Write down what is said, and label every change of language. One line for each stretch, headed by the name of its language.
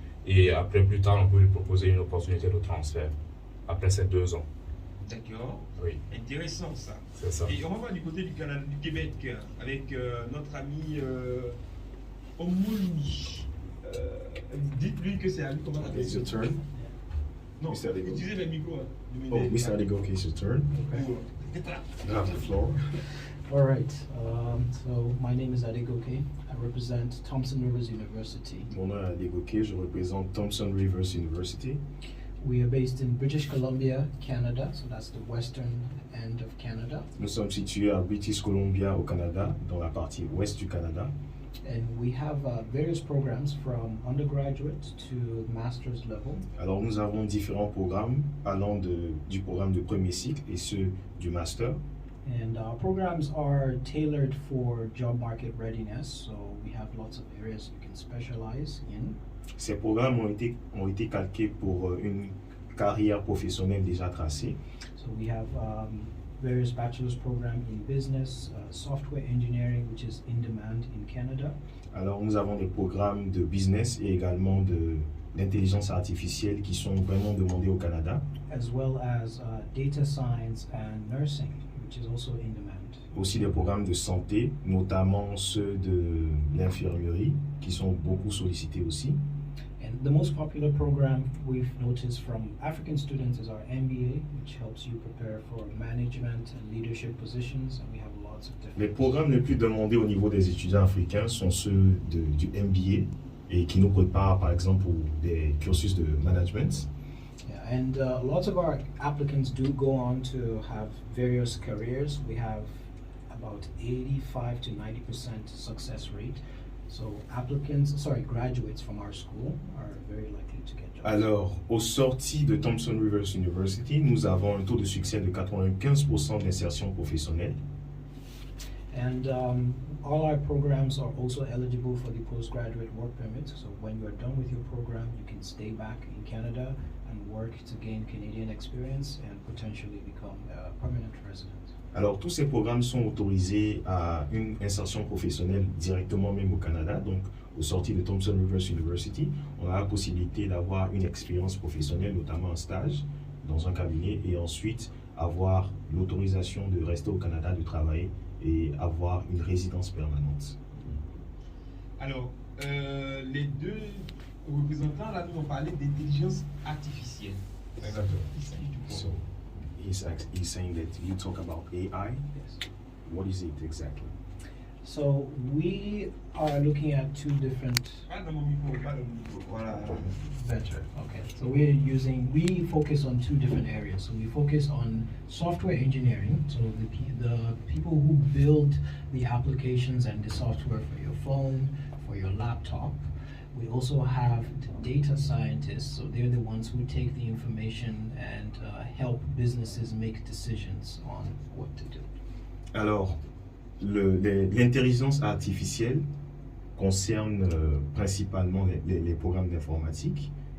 French: Et après, plus tard, on peut lui proposer une opportunité de transfert après ces 2 ans. D'accord. Oui. Intéressant ça. C'est ça. Et on va voir du côté du Canada, du Québec, avec notre ami Omouni. Dites-lui que c'est à lui comment on appelle
English: Okay,
French: ça.
English: it's your turn.
French: Non,
English: Mr. Adego.
French: utilisez le micro.
English: Oh, Mr. Adego, okay, it's your turn. You have the floor. All right. So my name is Adegoke. I represent Thompson Rivers University.
French: Mon nom est Adegoke, je représente Thompson Rivers University.
English: We are based in British Columbia, Canada. So that's the western end of Canada.
French: Nous sommes situés à British Columbia au Canada, dans la partie ouest du Canada.
English: And we have various programs from undergraduate to master's level.
French: Alors nous avons différents programmes allant du programme de premier cycle et ceux du master.
English: And our programs are tailored for job market readiness. So we have lots of areas you can specialize in.
French: Ces programmes ont été calqués pour une carrière professionnelle déjà tracée.
English: So we have various bachelor's programs in business, software engineering, which is in demand in Canada.
French: Alors nous avons des programmes de business et également d'intelligence artificielle qui sont vraiment demandés au Canada.
English: As well as data science and nursing, which is also in demand.
French: Aussi des programmes de santé, notamment ceux de l'infirmerie, qui sont beaucoup sollicités aussi.
English: And the most popular program we've noticed from African students is our MBA, which helps you prepare for management and leadership positions, and we have lots of different.
French: Les programmes les plus demandés au niveau des étudiants africains sont ceux du MBA et qui nous préparent par exemple pour des cursus de management.
English: Yeah, and lots of our applicants do go on to have various careers. We have about 85 to 90% success rate. So graduates from our school are very likely to get jobs.
French: Alors, aux sorties de Thompson Rivers University, nous avons un taux de succès de 95% d'insertion professionnelle.
English: And all our programs are also eligible for the postgraduate work permit. So when you are done with your program, you can stay back in Canada and work to gain Canadian experience and potentially become a permanent resident.
French: Alors, tous ces programmes sont autorisés à une insertion professionnelle directement même au Canada. Donc, aux sorties de Thompson Rivers University, on a la possibilité d'avoir une expérience professionnelle, notamment un stage dans un cabinet, et ensuite avoir l'autorisation de rester au Canada, de travailler et avoir une résidence permanente. Alors, les deux représentants là nous ont parlé d'intelligence artificielle. Exactement. Il s'agit du quoi?
English: So, he's saying that you talk about AI. Yes. What is it exactly? So we are looking at two different
French: Pas dans mon micro, pas dans mon micro. Voilà.
English: Better. Okay. So we focus on two different areas. So we focus on software engineering. So the people who build the applications and the software for your phone, for your laptop. We also have the data scientists. So they're the ones who take the information and help businesses make decisions on what to do.
French: Alors, l'intelligence artificielle concerne principalement les programmes d'informatique.